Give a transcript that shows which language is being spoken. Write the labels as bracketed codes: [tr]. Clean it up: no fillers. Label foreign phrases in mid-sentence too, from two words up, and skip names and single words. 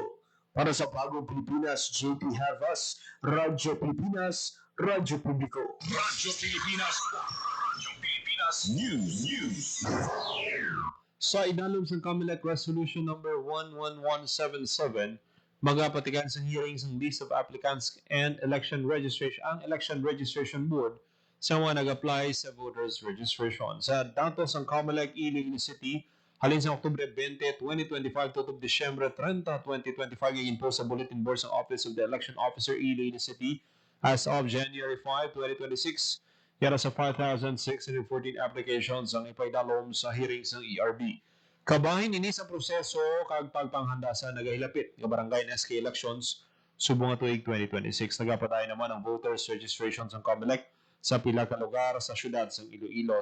[tl] Para sa Bagong Pilipinas, JP Harvas, Radyo Pilipinas, Radyo Publiko. Radyo Pilipinas. Radyo Pilipinas News. [hil] Sa idalom sa COMELEC Resolution number 11177, magapatikan sa hearings ng [en] list of applicants and election registration [hil] ang Election Registration Board sa mga nag-apply sa [en] voters registration. [hil] Sa datos ng COMELEC Iloilo City, halin sa Oktubre 20, 2025 tutok Disyembre 30, 2025 i-impose sa Bulletin Board ng Office of the Election Officer Iloilo City [en] as of January [hil] 5, 2026. Yara sa 5,614 applications ang ipaidalom sa hearings ng ERB. Kabahin ini sa proseso kag pagpanghanda sa nagahilapit nga barangay [en] and SK elections [hil] subong tuig 2026. Nagapatay naman ang [en] voters registrations [hil] ng COMELEC sa pila ka lugar sa syudad ng Iloilo.